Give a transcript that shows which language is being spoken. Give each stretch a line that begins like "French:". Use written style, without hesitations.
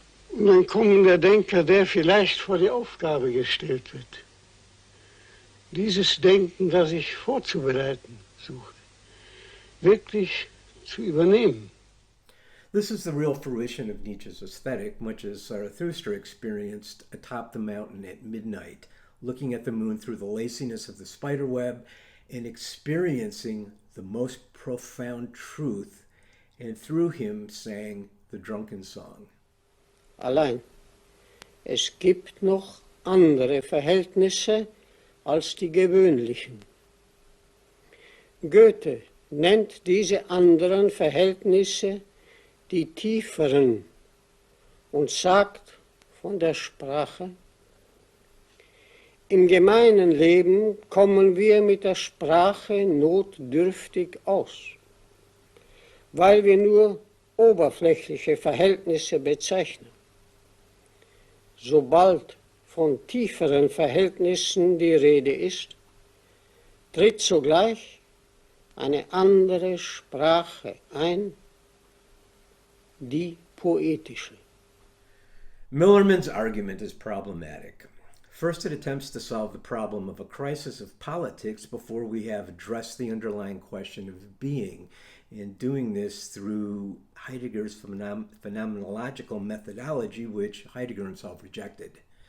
German: Und ein kommender Denker, der vielleicht vor die Aufgabe gestellt wird, dieses Denken, das ich vorzubereiten suche, wirklich zu übernehmen.
English: This is the real fruition of Nietzsche's aesthetic, much as Zarathustra experienced atop the mountain at midnight, looking at the moon through the laciness of the spider web and experiencing the most profound truth, and through him sang the drunken song.
German: Allein, es gibt noch andere Verhältnisse als die gewöhnlichen. Goethe nennt diese anderen Verhältnisse die tieferen und sagt, von der Sprache. Im gemeinen Leben kommen wir mit der Sprache notdürftig aus, weil wir nur oberflächliche Verhältnisse bezeichnen. Sobald von tieferen Verhältnissen die Rede ist, tritt sogleich eine andere Sprache ein, die poetische.
English: Millerman's argument is problematic. First, it attempts to solve the problem of a crisis of politics before we have addressed the underlying question of being, and doing this through Heidegger's phenomenological methodology, which Heidegger himself rejected.